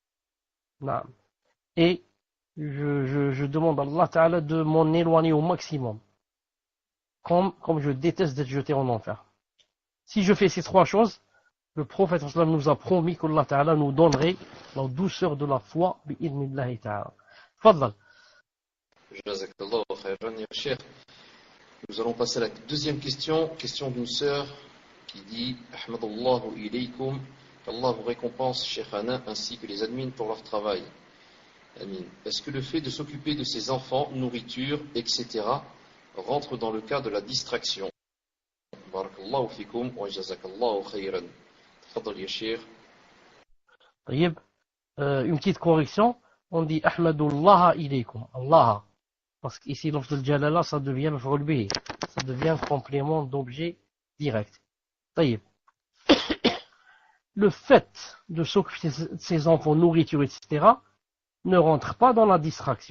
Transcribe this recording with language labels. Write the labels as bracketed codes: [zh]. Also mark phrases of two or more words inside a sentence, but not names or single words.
[fr] Et je demande à [ar] الله تعالى [fr] de m'en éloigner au maximum. Comme je déteste d'être jeté en enfer. Si je fais ces trois choses, le prophète nous a promis qu' [ar] الله تعالى [fr] nous donnerait la douceur de la foi [ar] بإذن الله تعالى. [fr] Fadlal. [ar] جزاك الله خيرا يا شيخ. [fr] Nous allons passer à la deuxième question. Question d'une sœur qui dit: [ar] أحمد الله إليكم, [fr] qu'Allah vous récompense, Cheikhana, ainsi que les admins pour leur travail. Amin. Est-ce que le fait de s'occuper de ses enfants, nourriture, etc., rentre dans le cas de la distraction? [ar] بارك الله فيكم وجزاك الله خيرا. تفضل يا شيخ. [fr] Une petite correction, on dit [ar] أحمد الله إليكم, [fr] Allah. Parce qu'ici, l'offre de Jalala, ça devient le relevé. Ça devient complément d'objet direct. Taïb. Le fait de s'occuper de ses enfants, nourriture, etc., ne rentre pas dans la distraction.